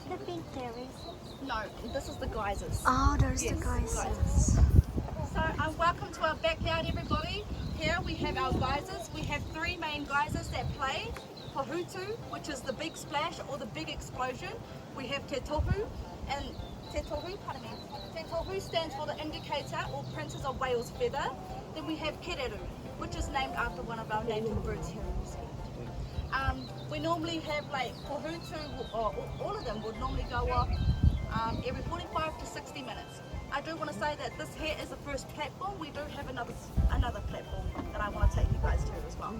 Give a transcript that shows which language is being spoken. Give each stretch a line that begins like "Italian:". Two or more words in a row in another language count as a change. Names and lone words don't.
English: pink terrace? No, this is the geysers. Oh, there's Yes, the geysers. geysers. So welcome to our backyard, everybody. Here we have our geysers. We have three main geysers that play. Pohutu, which is the big splash or the big explosion. We have Te Tohu, and Te Tohu, pardon me. Te Tohu stands for the indicator or Princess of Wales feather. Then we have Kereru, which is named after one of our native birds here in New Zealand. We normally have like Pohutu, or all of them would normally go off every 45 to 60 minutes. I do want to say that this here is the first platform. We do have another platform that I want to take you guys to as well.